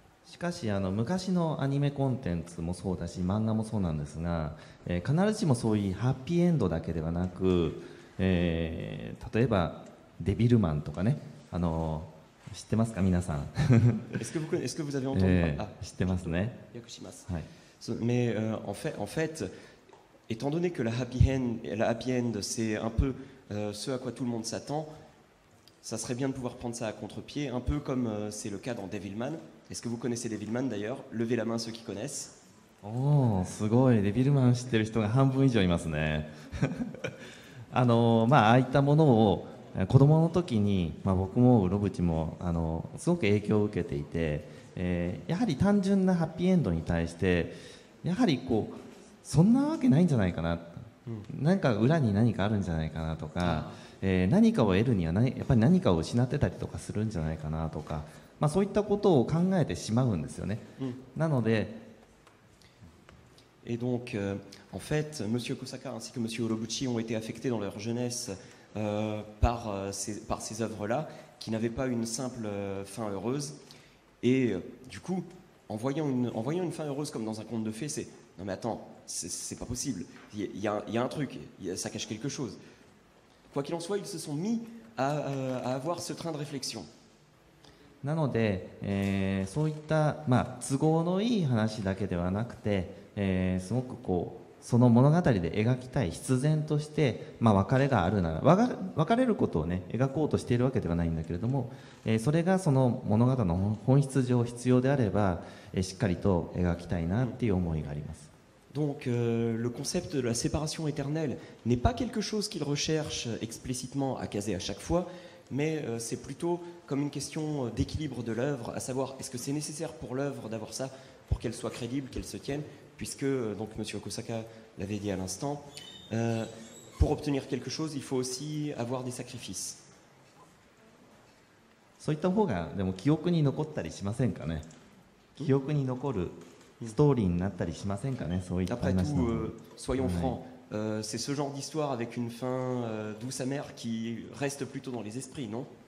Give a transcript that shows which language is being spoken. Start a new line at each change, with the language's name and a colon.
Japanese: しかし昔のアニメコンテンツもそうだし漫画もそうなんですが、必ずしもそういうハッピーエンドだけではなく、例えばデビルマンとかね、知ってますか皆さん？
French: Est-ce que vous avez entendu?
Japanese: 知ってますね。はい。
French: Mais en fait, étant donné que la happy end, c'est un peu ce à quoi tout le monde s'attend, ça serait bien de pouvoir prendre ça à contre-pied, un peu comme c'est le cas dans Devilman. Est-ce que vous connaissez Devilman d'ailleurs? Levez la main ceux qui connaissent.
Japanese: おー、すごい。デビルマン知ってる人が半分以上いますね。ああいったものを子供の時に、僕もウロブチもすごく影響を受けていて、やはり単純なハッピーエンドに対してやはりそんなわけないんじゃないかな、何か裏に何かあるんじゃないかなとか、何かを得るにはやっぱり何かを失ってたりとかするんじゃないかなとか、そういったことを考えてしまうんですよね。なので
French: Et donc, en fait, M. Kosaka ainsi que M. Urobuchi ont été affectés dans leur jeunesse par ces œuvres-là, qui n'avaient pas une simple fin heureuse. Et du coup, en voyant une fin heureuse comme dans un conte de fées, c'est non mais attends, c'est pas possible. Il y a un truc, ça cache quelque chose. Quoi qu'il en soit, ils se sont mis à avoir ce train de réflexion.
Japanese: なので、そういった、都合のいい話だけではなくて、すごくその物語で描きたい必然として、別れがあるなら別れることをね描こうとしているわけではないんだけれども、それがその物語の本質上必要であれば、しっかりと描きたいなっていう思いがあります。
French: Donc le concept de la séparation éternelle n'est pas quelque chose qu'il recherche explicitement à caser à chaque fois, mais c'est plutôt comme une question d'équilibre de l'œuvre, à savoir est-ce que c'est nécessaire pour l'œuvre d'avoir ça pour qu'elle soit crédible, qu'elle se tienne, puisque donc M. Kosaka l'avait dit à l'instant, pour obtenir quelque chose, il faut aussi avoir des sacrifices.
Japanese: そういった方がでも記憶に残ったりしませんかね。記憶に残るストーリーになったりしませんかね。そういった
French: Après
Japanese: 話
French: tout,
Japanese: の。
French: soyons francs, c'est ce genre d'histoire avec une fin douce amère qui reste plutôt dans les esprits, non?